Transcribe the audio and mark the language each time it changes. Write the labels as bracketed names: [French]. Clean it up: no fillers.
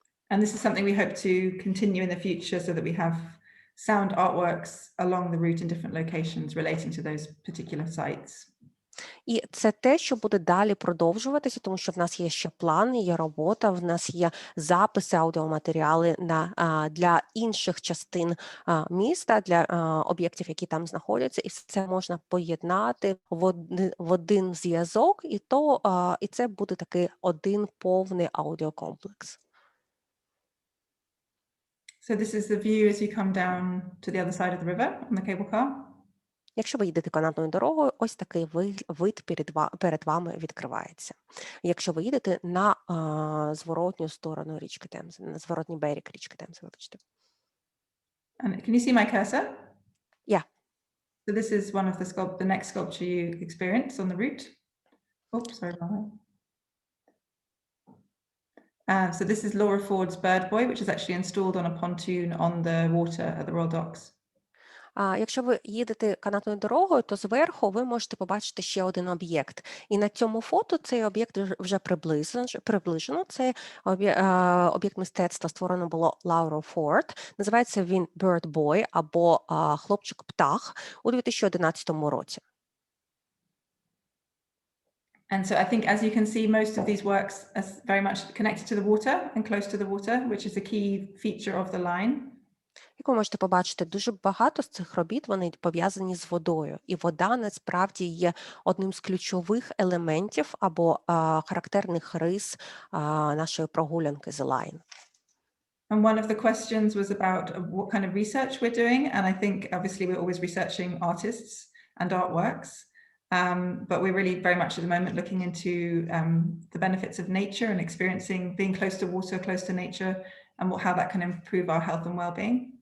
[English] And this is something we hope to continue in the future so that we have sound artworks along the route in different locations relating to those particular sites. [Ukrainian] І це те, що буде далі продовжуватися, тому що в нас є ще плани, є робота, в нас є записи, аудіоматеріали для інших частин міста, для об'єктів, які там знаходяться, і це можна поєднати в один зв'язок, і це буде такий один повний аудіокомплекс. [English] So this is the view as you come down to the other side of the river on the cable car. [Ukrainian] Якщо ви їдете канатною дорогою, ось такий вид перед вами відкривається. Якщо ви їдете на зворотню сторону річки Темзи, на зворотній берег річки Темзи, вибачте. [English] And can you see my cursor? Yeah. So this is one of the next sculpture you experience on the route. Oops, sorry about that. So this is Laura Ford's Bird Boy, which is actually installed on a pontoon on the water at the Royal Docks. [Ukrainian] Якщо ви їдете канатною дорогою, то зверху ви можете побачити ще один об'єкт. І на цьому фото цей об'єкт вже приближено. Це об'єкт мистецтва створено було Лаурою Форд. Називається він Bird Boy або Хлопчик-птах у 2011 році. [English] And so I think, as you can see, most of these works are very much connected to the water and close to the water, which is a key feature of the line. [Ukrainian] Як ви можете побачити, дуже багато з цих робіт, вони пов'язані з водою. І вода, насправді, є одним з ключових елементів або характерних рис нашої прогулянки The Line. [English] And one of the questions was about what kind of research we're doing. And I think, obviously, we're always researching artists and artworks. But we're really very much at the moment looking into the benefits of nature and experiencing being close to water, close to nature, and how that can improve our health and well-being.